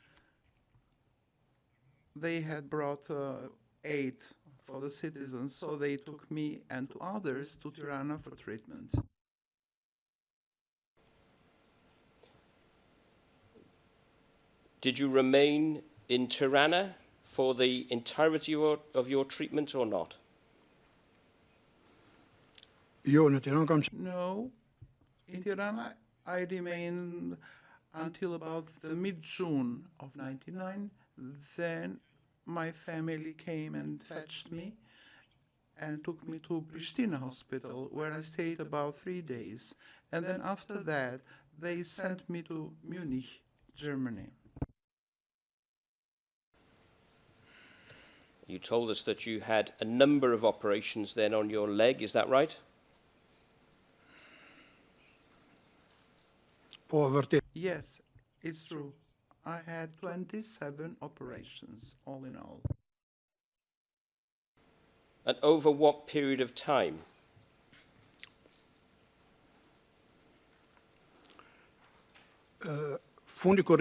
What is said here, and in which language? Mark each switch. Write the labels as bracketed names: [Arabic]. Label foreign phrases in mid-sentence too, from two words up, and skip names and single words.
[English] They had brought aid for the citizens, so they took me and two others to Tirana for treatment. Did you remain in Tirana for the entirety of your treatment or not? [Albanian] Io në Tiranë kam [English] No, in Tirana I remained until about the mid-June of 99. Then my family came and fetched me and took me to Pristina hospital, where I stayed about 3 days. And then after that, they sent me to Munich, Germany. You told us that you had a number of operations then on your leg, is that right? [Albanian] po vërtet. [English] Yes, it's true. I had 27 operations, all in all. And over what period of time? [Albanian] Fundi korri.